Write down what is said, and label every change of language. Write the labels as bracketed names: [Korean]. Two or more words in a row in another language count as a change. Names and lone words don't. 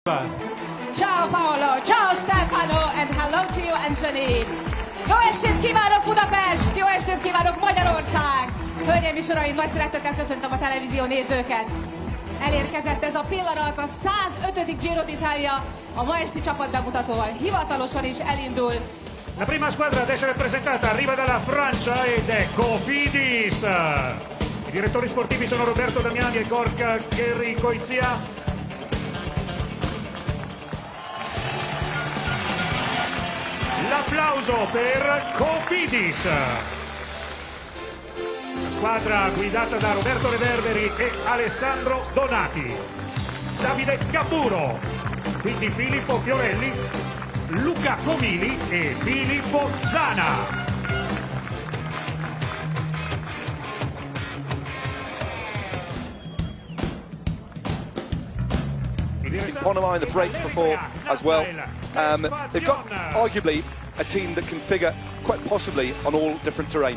[Italian] Ciao Paolo, ciao Stefano, [English] and hello to you Anthony. [Hungarian] Jó estét kívánok Budapest, jó estét kívánok Magyarország! Hölgyeim és uraim, nagy szeretettel köszöntöm a televízió nézőket. Elérkezett ez a pillanat, a 105. Giro d'Italia, a ma esti csapatbemutatóval hivatalosan is elindul. [Italian] La prima squadra ad essere presentata arriva dalla Francia ed è Cofidis. I direttori sportivi sono Roberto Damiani e Gorka Gerikoitsia. L'applauso per Cofidis. La squadra guidata da Roberto Reverberi e Alessandro Donati. Davide Capuro, quindi Filippo Fiorelli, Luca Comili e Filippo Zana. [English] Panama in the breaks before as well. They've got arguably a team that can figure quite possibly on all different terrains.